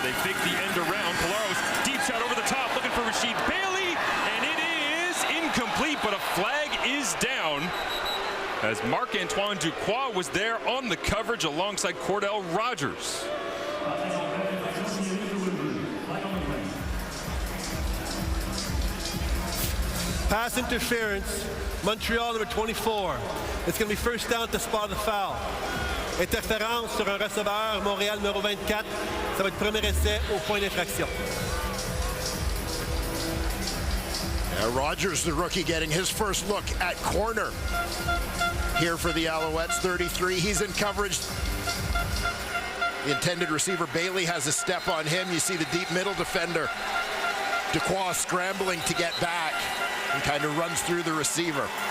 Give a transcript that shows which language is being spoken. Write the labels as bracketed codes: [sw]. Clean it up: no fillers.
[en] They fake the end around. Polaros, deep shot over the top, looking for Rasheed Bailey, and it is incomplete, but a flag is down as Marc-Antoine Duquois was there on the coverage alongside Cordell Rogers. Pass interference, Montreal number 24. It's going to be first down at the spot of the foul. [fr] Interférence sur un receveur, Montréal numéro 24. Ça va être premier essai au point d'infraction. [en] Rogers, the rookie, getting his first look at corner here for the Alouettes. 33, he's in coverage. The intended receiver, Bailey, has a step on him. You see the deep middle defender, Duquois, scrambling to get back and kind of runs through the receiver.